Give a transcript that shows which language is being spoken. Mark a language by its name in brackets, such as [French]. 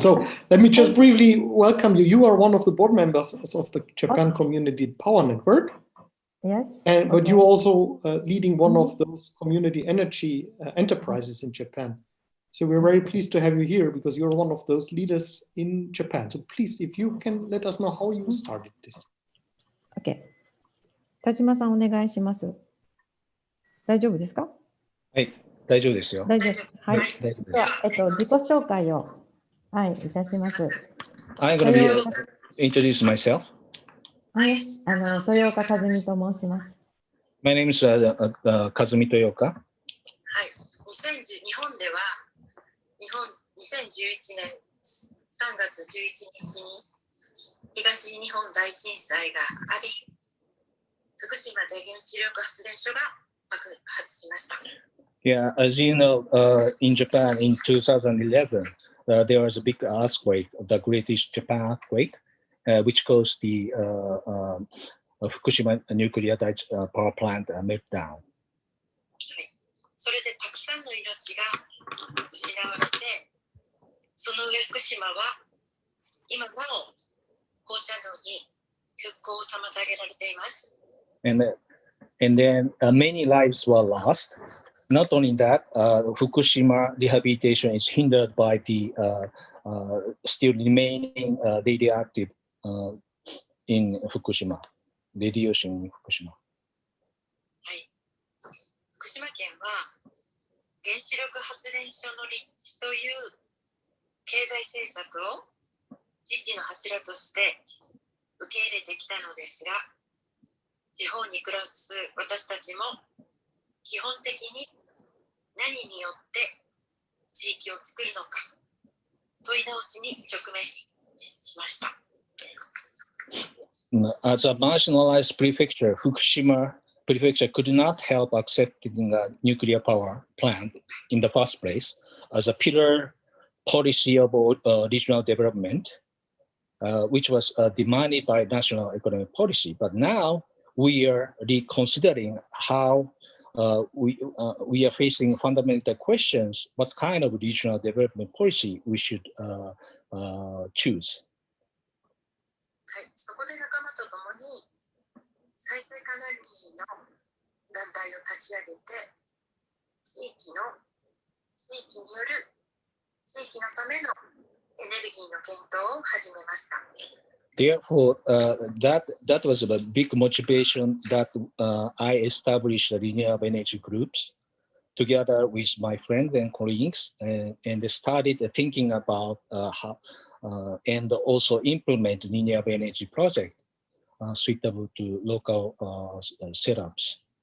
[English] So let me just briefly welcome you. You are one of the board members of the Japan Community Power Network. Yes. But you're also leading one of those community energy enterprises in Japan. So we're very pleased to have you here because you're one of those leaders in Japan. So please, if you can let us know how you started this. Okay. [Japanese] 田島さん、お願いします。大丈夫ですか？はい、大丈夫ですよ。大丈夫。はい。大丈夫です。では、自己紹介を、はい、いたします。 [English] I'm going to introduce myself. [Japanese] はい、豊岡和美と申します。 [English] My name is Kazumi Toyoka. [Japanese] はい、日本では2011年3月11日に東日本大震災があり、福島で原子力発電所が爆発しました。 [English] Yeah, as you know, in Japan in 2011, there was a big earthquake, the Greatest Japan earthquake, which caused the Fukushima nuclear power plant meltdown. [Japanese] それでたくさんの命が失われて、その上福島は今なお放射能に復興を妨げられています。 [English] And then many lives were lost. Not only that, Fukushima rehabilitation is hindered by the still remaining radioactive in Fukushima, radiation in Fukushima. [Japanese] はい、福島県は原子力発電所の立地という経済政策を自治の柱として受け入れてきたのですが、地方に暮らす私たちも基本的に何によって地域を作るのか問い直しに直面しました。 [English] As a marginalized prefecture, Fukushima Prefecture could not help accepting a nuclear power plant in the first place as a pillar policy of regional development, which was demanded by national economic policy. But now we are reconsidering how we are facing fundamental questions, what kind of regional development policy we should choose. [Japanese] はい、そこで仲間と共に再生可能エネルギーの団体を立ち上げて、地域による地域のためのエネルギーの検討を始めました。 [English] Therefore, that was a big motivation that I established the renewable energy groups together with my friends and colleagues, and started thinking about how and also implement renewable energy project suitable to local setups.